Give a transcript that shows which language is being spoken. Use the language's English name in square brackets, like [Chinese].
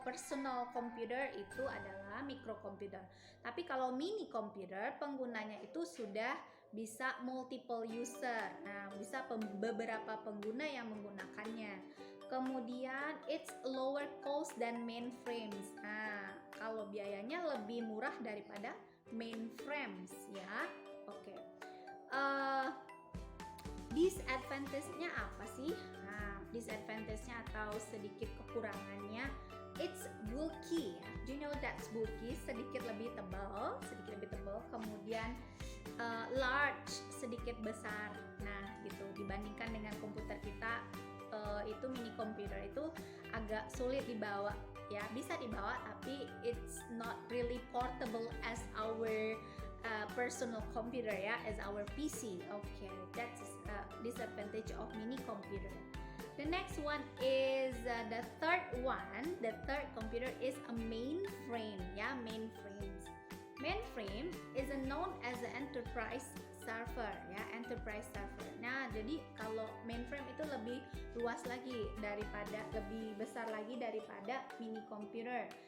[Indonesian] Personal computer itu adalah mikrokomputer. Tapi kalau mini computer penggunanya itu sudah bisa multiple user. Nah, bisa beberapa pengguna yang menggunakannya. Kemudian [English] it's lower cost than mainframes. [Indonesian] Nah, kalau biayanya lebih murah daripada mainframes ya. Oke. Disadvantage-nya apa sih? Nah, disadvantage-nya atau sedikit kekurangannya, [English] it's bulky. Do you know that's bulky? [Indonesian] Sedikit lebih tebal. Kemudian large, sedikit besar. Nah, gitu. Dibandingkan dengan komputer kita, itu mini computer itu agak sulit dibawa. Ya, bisa dibawa, tapi [English] it's not really portable as our personal computer ya, as our PC. Okay, that's disadvantage of mini computer. The next one is the third one. The third computer is a mainframe ya, mainframes. Mainframe is known as an enterprise server ya, enterprise server. [Indonesian] Nah, jadi kalau mainframe itu lebih luas lagi daripada, lebih besar lagi daripada mini computer.